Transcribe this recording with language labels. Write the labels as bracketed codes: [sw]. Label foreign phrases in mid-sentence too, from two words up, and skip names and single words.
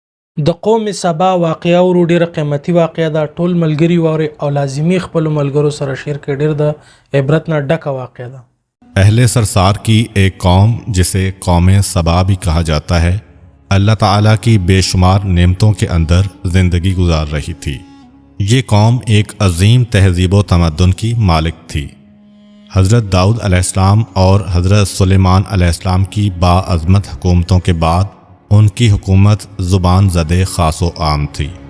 [ps] د قوم سبا واقعه ورو ډیره قیمتي واقعه ده. ټول ملګری واره او لازمی خپل ملګرو سره شیر کړي. ډیر د عبرت نه ډکه واقعه ده. [ur] اہل سرسار کی ایک قوم جسے قوم سبا بھی کہا جاتا ہے اللہ تعالیٰ کی بے شمار نعمتوں کے اندر زندگی گزار رہی تھی. یہ قوم ایک عظیم تہذیب و تمدن کی مالک تھی. حضرت داؤد علیہ السلام اور حضرت سلیمان علیہ السلام کی باعظمت حکومتوں کے بعد ان کی حکومت زبان زدے خاص و عام تھی.